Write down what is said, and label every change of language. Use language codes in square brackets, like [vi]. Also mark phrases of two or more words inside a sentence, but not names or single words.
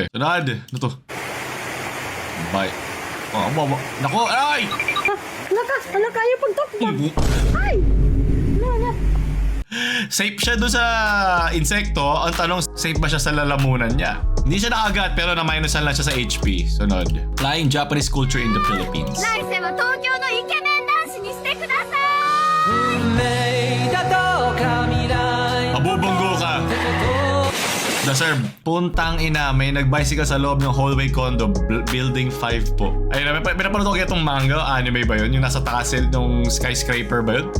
[tl] Sunod! Ano to? Bye. Oh, abo. Naku! Ay! Ala, kaya pagtakbo. Ay! Safe siya doon sa insekto. Ang tanong, safe ba siya sa lalamunan niya? Hindi siya nakagat pero na-minusan lang siya sa HP. Sunod. [en] Flying Japanese culture in the Philippines. [ja] 来世も東京のイケメン男子にしてください。 [tl] Abubunggo ka! The sir, puntang ina, may nag-bicycle sa loob ng [en] hallway condo, [tl] building 5 po. Ayun, may napanood ko kaya itong manga, anime ba yun? Yung nasa taas ng skyscraper ba yun?